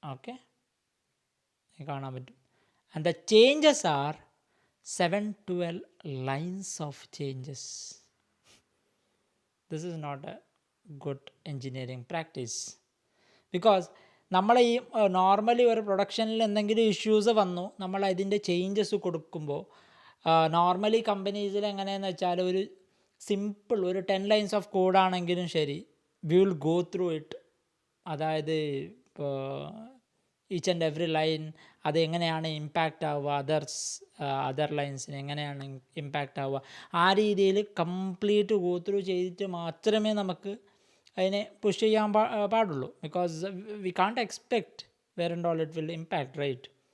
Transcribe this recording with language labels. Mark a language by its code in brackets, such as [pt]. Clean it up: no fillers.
[en] okay, [ml] കാണാൻ പറ്റും. [en] And the changes are 712 lines of changes. This is not a good engineering practice. [ml] Because നമ്മൾ ഈ normally ഒരു പ്രൊഡക്ഷനിൽ എന്തെങ്കിലും ഇഷ്യൂസ് വന്നു, നമ്മൾ അതിൻ്റെ ചേഞ്ചസ് കൊടുക്കുമ്പോൾ നോർമലി കമ്പനീസിൽ എങ്ങനെയെന്ന് വെച്ചാൽ ഒരു സിമ്പിൾ ഒരു 10 lines ഓഫ് കോഡാണെങ്കിലും ശരി, [en] We will go through it. [ml] അതായത് ഇപ്പോൾ ഈച്ച് ആൻഡ് എവറി ലൈൻ അത് എങ്ങനെയാണ് ഇമ്പാക്റ്റ് ആവുക, അതർ ലൈൻസിന് എങ്ങനെയാണ് ഇമ്പാക്റ്റ് ആവുക, ആ രീതിയിൽ കംപ്ലീറ്റ് ഗോ ത്രൂ ചെയ്തിട്ട് മാത്രമേ നമുക്ക് അതിനെ പുഷ് ചെയ്യാൻ പാടുള്ളൂ. [en] Because we can't expect where and all it will impact, right?